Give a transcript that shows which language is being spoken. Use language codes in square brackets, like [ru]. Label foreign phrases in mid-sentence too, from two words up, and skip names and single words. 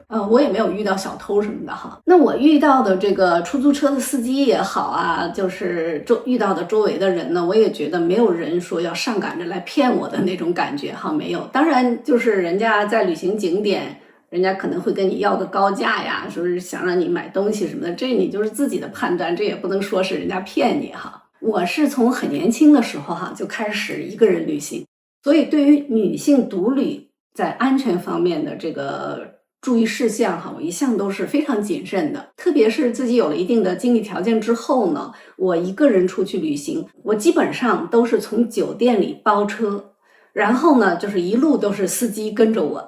[zh] 我也沒有遇到小偷什麼的哈。那我遇到的這個出租車的司機也好啊，就是遇到的周圍的人呢，我也覺得沒有人說要上趕着來騙我的那種感覺哈，沒有。當然就是人家在旅行景點，人家可能會跟你要個高價呀，說是想讓你買東西什麼的，這你就是自己的判斷，這也不能說是人家騙你哈。我是從很年輕的時候就開始一個人旅行，所以對於女性獨旅在安全方面的這個注意事項我一向都是非常謹慎的。特別是自己有了一定的經濟條件之後呢，我一個人出去旅行，我基本上都是從酒店裡包車，然後呢就是一路都是司機跟着我。